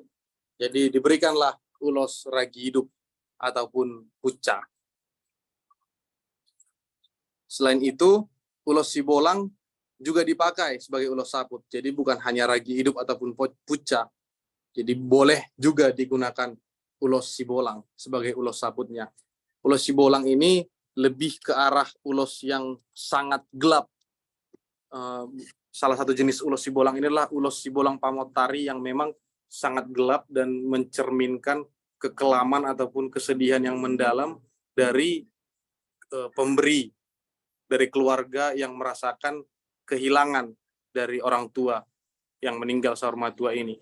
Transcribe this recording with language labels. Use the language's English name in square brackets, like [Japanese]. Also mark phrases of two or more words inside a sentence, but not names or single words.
[Indonesian] Jadi diberikanlah ulos ragi hidup ataupun puca. Selain itu, ulos sibolang juga dipakai sebagai ulos saput. Jadi bukan hanya ragi hidup ataupun puca. Jadi boleh juga digunakan ulos sibolang sebagai ulos saputnya. Ulos sibolang ini lebih ke arah ulos yang sangat gelap. Salah satu jenis ulos sibolang inilah ulos sibolang pamotari yang memang sangat gelap dan mencerminkan kekelaman ataupun kesedihan yang mendalam dari pemberi, dari keluarga yang merasakan kehilangan dari orang tua yang meninggal [Batak Toba] sahur matua [Indonesian] ini.